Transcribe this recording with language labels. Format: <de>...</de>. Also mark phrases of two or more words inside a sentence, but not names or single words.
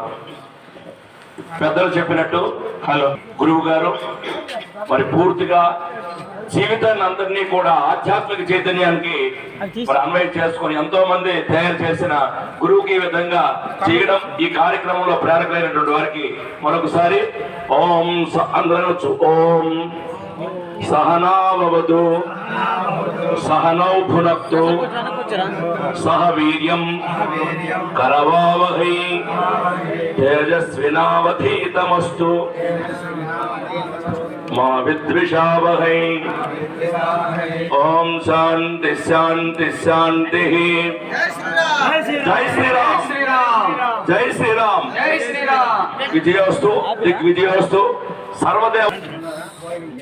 <te>పెద్దలు చెప్పినట్టు హలో గురువు గారు మరి పూర్తిగా జీవితాన్ని అందరినీ కూడా ఆధ్యాత్మిక చైతన్యానికి మరి అన్వయం చేసుకుని ఎంతో మంది తయారు చేసిన గురువుకి ఈ విధంగా చేయడం ఈ కార్యక్రమంలో ప్రేరకులైనటువంటి వారికి మరొకసారి ఓం అందరూ ఓం</te> <sa>सहनावतु सहनौ भुनक्तु सह वीर्यं करवावहै तेजस्विनावधीतमस्तु मा विद्विषावहै। ओम शांति शांति शांति।</sa> <hi>जय श्री राम, जय श्री राम, जय श्री राम।</hi> <sa>विजयोस्तु, दिग्विजयोस्तु। सर्वदेव</sa>